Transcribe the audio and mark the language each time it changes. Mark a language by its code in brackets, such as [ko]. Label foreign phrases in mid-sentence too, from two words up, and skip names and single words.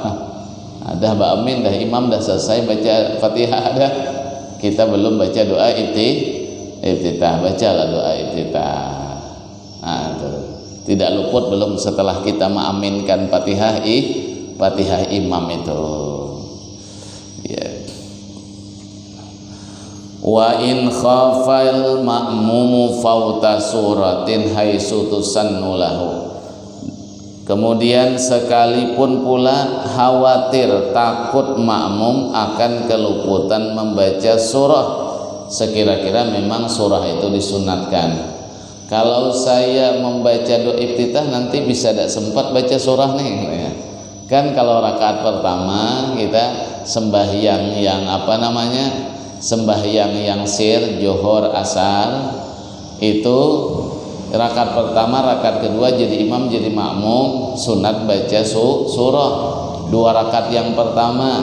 [ms] Dah amin, dah imam dah selesai baca Fatihah, dah kita belum baca doa iftitah, bacalah doa iftitah. Nah, itu tidak luput belum setelah kita mengaminkan Fatihah imam itu. [ar] Ya. وإن خاف المأموم فوت سورة حيث تسن له. [ms] Kemudian sekalipun pula khawatir, takut makmum akan keluputan membaca surah, sekira-kira memang surah itu disunatkan. Kalau saya membaca doa iftitah nanti bisa tidak sempat baca surah nih, kan kalau rakaat pertama kita sembahyang yang sembahyang yang sir, johor, asar, itu rakaat pertama, rakaat kedua jadi imam jadi makmum, sunat baca surah 2 rakaat yang pertama.